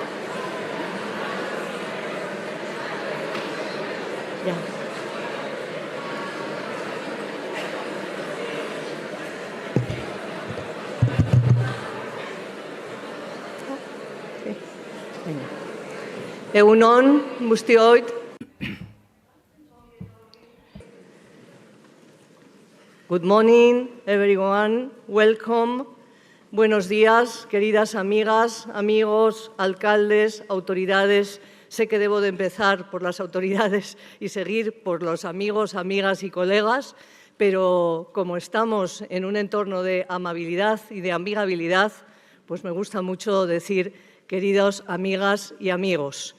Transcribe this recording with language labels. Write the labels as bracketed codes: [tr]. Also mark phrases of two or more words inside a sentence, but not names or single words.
[es] Ya. [eu] Egun on, guztioi. [en] Good morning, everyone. Welcome. [es] Buenos días, queridas amigas, amigos, alcaldes, autoridades. Sé que debo de empezar por las autoridades y seguir por los amigos, amigas y colegas, pero como estamos en un entorno de amabilidad y de amigabilidad, pues me gusta mucho decir queridas amigas y amigos.